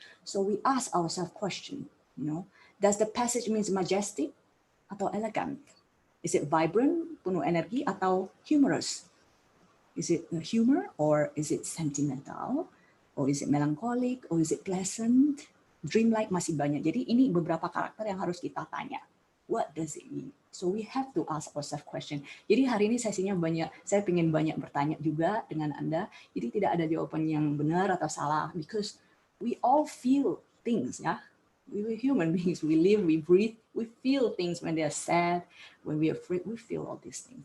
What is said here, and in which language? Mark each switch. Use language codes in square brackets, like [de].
[en] So we ask ourselves question, you know, does the passage means majestic atau elegant? Is it vibrant, [id] penuh energi, [en] atau humorous? Is it humor, or is it sentimental, or is it melancholic, or is it pleasant? [id] Dreamlike, masih banyak. Jadi ini beberapa karakter yang harus kita tanya. [en] What does it mean? So we have to ask ourselves question. [id] Jadi hari ini sesinya banyak, saya ingin banyak bertanya juga dengan Anda. Jadi tidak ada jawaban yang benar atau salah, [en] because we all feel things, [id] ya. [en] We were human beings. We live, we breathe, we feel things when they are sad, when we are afraid, we feel all these things.